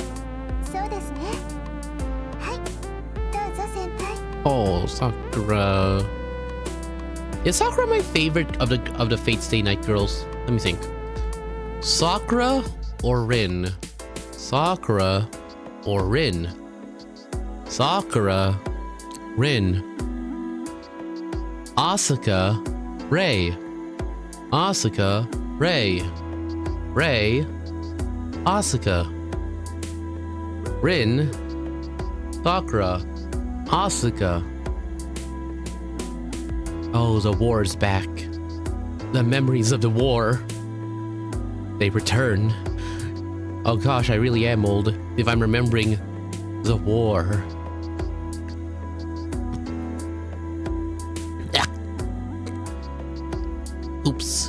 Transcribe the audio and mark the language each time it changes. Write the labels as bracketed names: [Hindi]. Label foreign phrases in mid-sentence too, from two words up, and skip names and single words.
[English] Oh, Sakura. Is Sakura my favorite of the Fate Stay Night girls? Let me think. Sakura or Rin? Sakura or Rin? Sakura, Rin, Asuka, Rei, Asuka, Rei, Rei, Asuka, Rin, Sakura, Asuka. Oh, the war's back. The memories of the war. They return. Oh gosh, I really am old if I'm remembering the war. Oops.